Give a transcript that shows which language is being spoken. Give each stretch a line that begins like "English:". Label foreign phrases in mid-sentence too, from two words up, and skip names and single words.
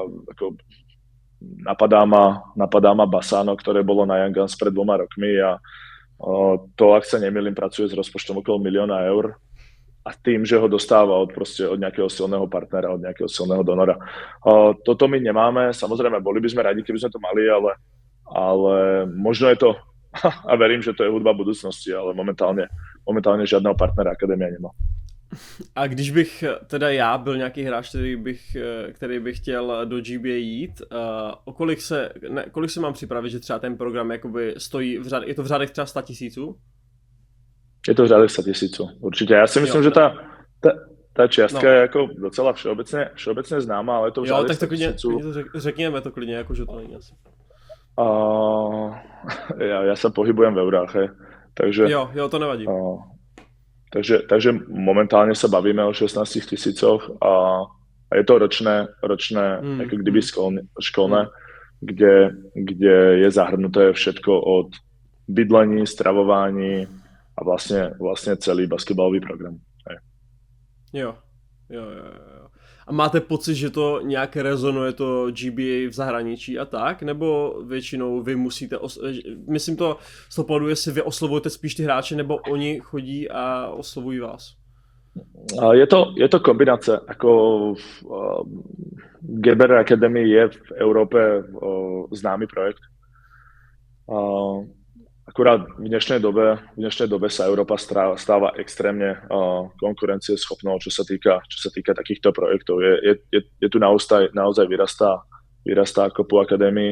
Slovak: Napadá ma Basano, ktoré bolo na Young Guns pred 2 rokmi a to, ak sa nemýlim, pracuje s rozpočtom okolo 1 000 000 eur a tým, že ho dostáva od nejakého silného partnera, od nejakého silného donora. Toto my nemáme, samozrejme, boli by sme radi, keby sme to mali, ale možno je to, a verím, že to je hudba budúcnosti, ale
Czech: momentálně žádného partnera akademia nemá. A když bych teda já byl nějaký hráč, který bych chtěl do GBA jít, kolik se mám připravit, že třeba ten program jakoby stojí, je to v řádech třeba 100 000? Je to v řádech 100 000, určitě. Já si myslím, že ta čiastka je jako docela všeobecně známá, ale je to v řádech 100 000. Řekněme to klidně, jako že to není asi.
Slovak: Ja sa pohybujem v eurách, takže...
Czech: Jo, to nevadí.
Slovak: Takže momentálne sa bavíme o 16 000 a je to ročné ako kdyby školné, kde je zahrnuté všetko od
Czech: bydlení, stravování
Slovak: a vlastne celý basketbalový program.
Czech: Jo. A máte pocit, že to nějak rezonuje to GBA v zahraničí a tak? Nebo většinou vy musíte, myslím to z toho pohledu, jestli vy oslovujete spíš ty hráče, nebo oni chodí a oslovují vás? Je to kombinace.
Slovak: Ako Gerber Academy je v Európe známy projekt. Akurát v dnešnej dobe sa Európa stáva extrémne konkurencieschopnou, čo sa týka takýchto projektov. Je tu naozaj vyrastá ako po akadémii.